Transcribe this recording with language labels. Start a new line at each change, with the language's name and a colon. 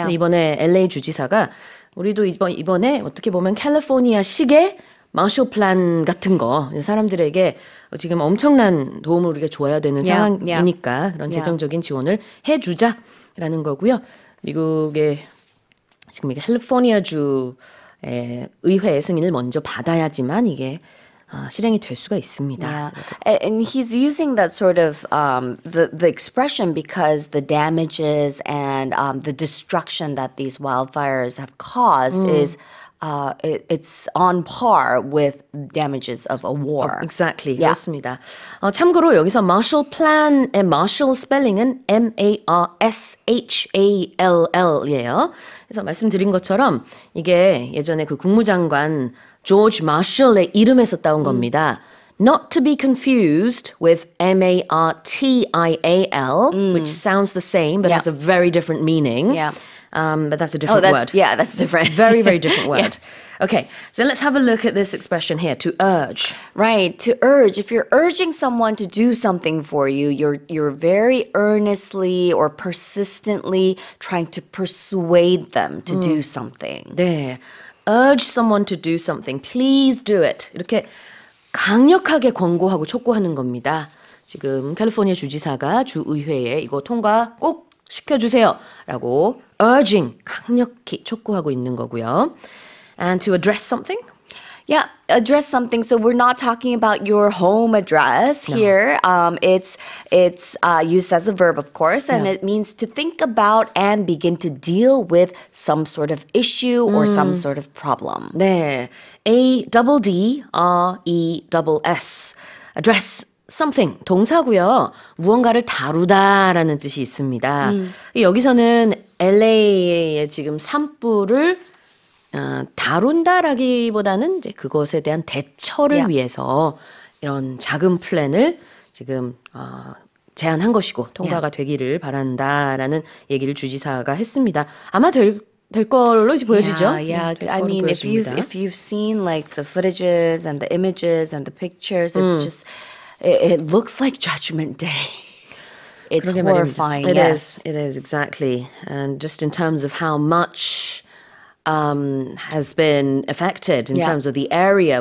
Korean: 근데 이번에 LA 주지사가 우리도 이번에 어떻게 보면 캘리포니아식의 마셜 플랜 같은 거 지금 지금 엄청난 도움을 우리가 줘야 되는 상황이니까 그런 재정적인 지원을 해주자라는 거고요. 미국의 지금 캘리포니아주 의회 승인을 먼저 받아야지만 이게 실행이 될 수가 있습니다.
English: Yeah. And he's using that sort of the expression because the damages and the destruction that these wildfires have caused is it's on par with damages of a war. Exactly. Yeah.
Korean: 그렇습니다. 참고로 여기서 Marshall Plan의 Marshall 스펠링은 M-A-R-S-H-A-L-L이에요. 그래서 말씀드린 것처럼 이게 예전에 그 국무장관 조지 마셜의 이름에서 따온 겁니다.
English: Not to be confused with M-A-R-T-I-A-L, which sounds the same but has a very different meaning. Yeah. But that's a different word. Yeah, that's different. Very, very different word. Okay, so let's have a look at this expression here, to urge. Right, to urge. If you're urging someone to do something for you, you're very earnestly or persistently trying to persuade them to do something. 네, urge someone to do something. Please do it.
Korean: 이렇게 강력하게 권고하고 촉구하는 겁니다. 지금 캘리포니아 주지사가 주의회에 이거 통과 꼭 시켜주세요 라고 urging, 강력히 촉구하고 있는 거고요.
English: and to address something. Yeah, address something. So we're not talking about your home address here. It's used as a verb, of course, and it means to think about and begin to deal with some sort of issue or some sort of problem. 네, ADDRESS, address something,
Korean: 동사고요. 무언가를 다루다라는 뜻이 있습니다. 여기서는 LA의 지금 산불을 다룬다라기보다는 이제 그것에 대한 대처를 위해서 이런 작은 플랜을 지금 제안한 것이고 통과가 되기를 바란다라는 얘기를 주지사가 했습니다. 아마 될 걸로 이제 보여지죠.
English: Yeah. I mean, if you've seen like the footages and the images and the pictures, it's just it looks like Judgment Day. It's horrifying. It is exactly. And just in terms of how much has been affected in terms of the area.